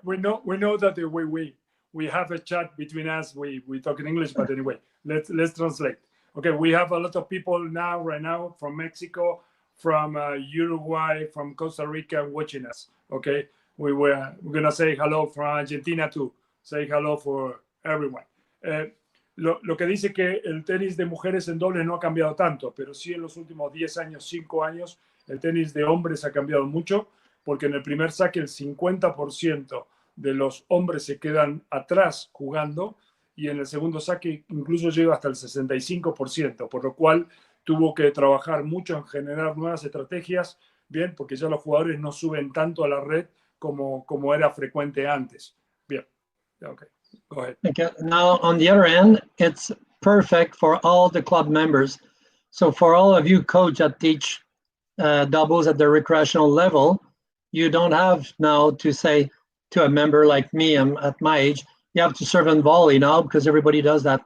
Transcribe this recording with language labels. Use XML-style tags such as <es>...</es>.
<en>We know that we have a chat between us. We talk in English, but anyway, let's translate. Okay, we have a lot of people right now from Mexico, from Uruguay, from Costa Rica watching us. Okay, we're gonna say hello from Argentina too. Say hello for everyone.</en> <es>Lo que dice que el tenis de mujeres en dobles no ha cambiado tanto, pero sí en los últimos 10 años, 5 años, el tenis de hombres ha cambiado mucho, porque en el primer saque el 50% de los hombres se quedan atrás jugando y en el segundo saque incluso llega hasta el 65%, por lo cual tuvo que trabajar mucho en generar nuevas estrategias, bien, porque ya los jugadores no suben tanto a la red como era frecuente antes.</es> <en>Bien, okay, go ahead. Okay. Now, on the other end, it's perfect for all the club members. So for all of you coach that teach doubles at the recreational level, you don't have now to say to a member like me, I'm at my age, you have to serve and volley now because everybody does that.</en>